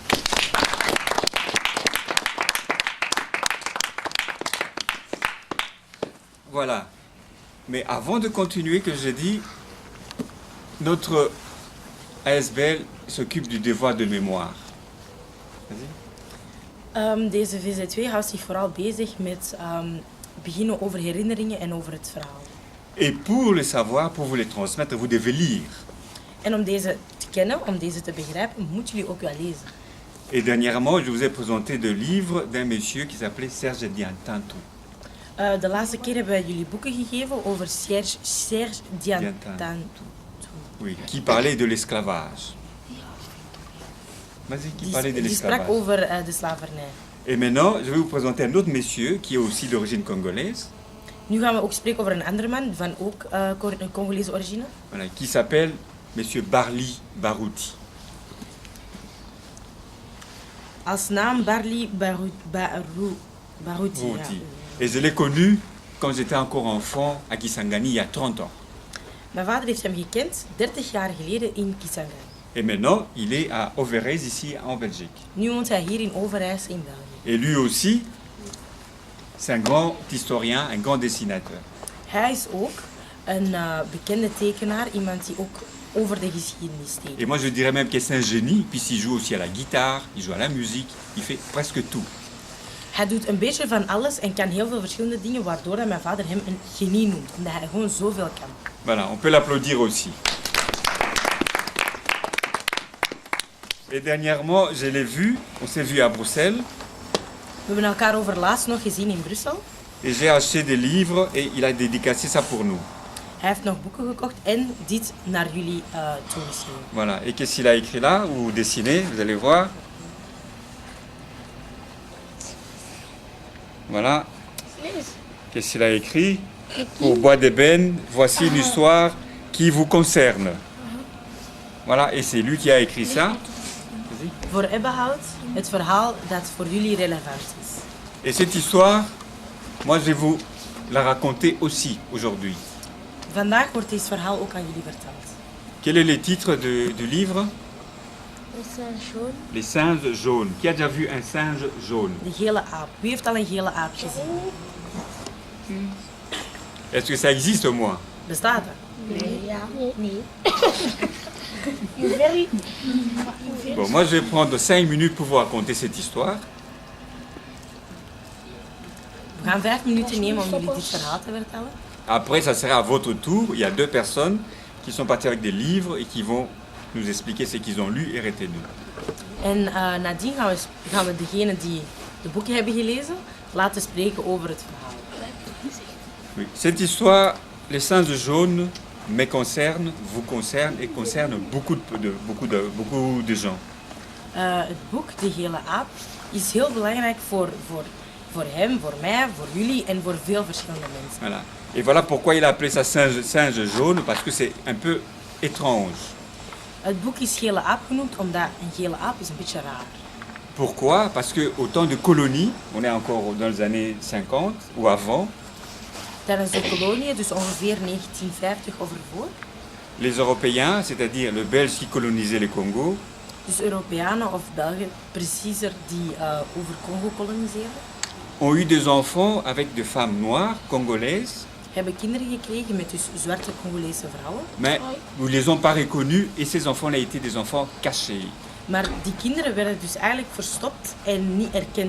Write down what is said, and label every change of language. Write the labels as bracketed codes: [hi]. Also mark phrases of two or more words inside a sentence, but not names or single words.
[fr] Voilà. Mais avant de continuer, que je dis, notre ASBL s'occupe du devoir de mémoire. Vas-y. [nl] Deze VZ2 houdt zich vooral bezig met beginnen over herinneringen en over het verhaal. [fr] Et pour le savoir, pour vous les transmettre, vous devez lire. [nl] En om deze te kennen, om deze te begrijpen, moeten jullie ook wel lezen. [fr] Et dernièrement, je vous ai présenté 2 livres d'un monsieur qui s'appelait Serge Diantantou. [nl] De laatste keer hebben wij jullie boeken gegeven over Serge Diantantou. [fr] Oui, qui parlait de l'esclavage. Vas-y, qui parlait de [nl] Die sprak [fr] l'esclavage. [nl] over de slavernij. [fr] Et maintenant, je vais vous présenter un autre monsieur qui est aussi d'origine congolaise, [nl] Nu gaan we ook spreken over een andere man van ook Congolese origine. [fr] voilà, qui s'appelle monsieur Barli Barouti. [nl] Als naam Barli Barouti. Barouti. [fr] Et je l'ai connu quand j'étais encore enfant à Kisangani il y a 30 ans. [nl] Mijn vader heeft hem gekend 30 jaar geleden in Kisangani. [fr] Et maintenant, il est à Overijse, ici en Belgique. [nl] Nu woont hij hier in Overijse in België. [fr] Et lui aussi, c'est un grand historien, un grand dessinateur. [nl] Hij is ook een bekende tekenaar, iemand die ook over de geschiedenis [fr] Et [nl] tekent. [fr] moi, je dirais même que c'est un génie, puisqu'il joue aussi à la guitare, il joue à la musique, il fait presque tout. [nl] Hij doet een beetje van alles en kan heel veel verschillende dingen, waardoor dat mijn vader hem een genie noemt. Omdat hij gewoon zoveel kan. [fr] Voilà, on peut l'applaudir aussi. Et dernièrement, je l'ai vu, on s'est vu à Bruxelles, [nl] We hebben elkaar over laatst nog gezien in Brussel. [fr] et j'ai acheté des livres et il a dédicacé ça pour nous. [nl] Hij heeft nog boeken gekocht en dit naar jullie toegeschreven. [fr] Voilà, et qu'est-ce qu'il a écrit là, ou dessiné, vous allez voir. Voilà. Qu'est-ce qu'il a écrit? Pour Bois d'Ébène, voici une histoire qui vous concerne. Voilà, et c'est lui qui a écrit ça. [nl] Voor Ebbehout, het verhaal dat voor jullie relevant is. [fr] Et cette histoire, moi je vais vous la raconter aussi aujourd'hui. [nl] Vandaag wordt dit verhaal ook aan jullie verteld. [fr] Quel est le titre du livre? Les singes jaunes. Les singes jaunes. Qui a déjà vu un singe jaune? [nl] De gele aap. Wie heeft al een gele aap gezien? [fr] Est-ce que ça existe au moins? [nl] Bestaat er? [fr] Bon, moi je vais prendre 5 minutes pour vous raconter cette histoire. [nl] We gaan 5 minuten nemen om jullie dit verhaal te vertellen. [fr] Après, ça sera à votre tour. Il y a 2 personnes qui sont parties avec des livres et qui vont nous expliquer ce qu'ils ont lu et retenu. [nl] En nadien gaan we degenen die de boeken hebben gelezen laten spreken over het verhaal. [fr] Oui. Cette histoire, les singes jaunes, me concerne, vous concerne et concerne beaucoup de gens. [nl] Het boek De Gele Aap is heel belangrijk voor hem, voor mij, voor jullie en voor veel verschillende mensen. [fr] Voilà. Et voilà pourquoi il a appelé ça singe jaune, parce que c'est un peu étrange. [nl] Het boek is Gele Aap genoemd omdat een gele aap is een beetje raar. [fr] Pourquoi? Parce qu'au temps de colonie, on est encore dans les années 50 ou avant, [nl] Tijdens de kolonie, dus ongeveer 1950 of ervoor, [fr] les Européens, c'est-à-dire le Belge qui colonisait le Congo, [nl] dus Europeanen of Belgen, preciezer, die over Congo koloniseerden, [fr] ont eu des enfants avec des femmes noires congolaises, [nl] hebben kinderen gekregen met dus zwarte Congolese vrouwen. [fr] mais nous ne les ont pas reconnus et ces enfants-là étaient des enfants cachés. [nl] Maar die kinderen werden dus eigenlijk verstopt en niet erkend.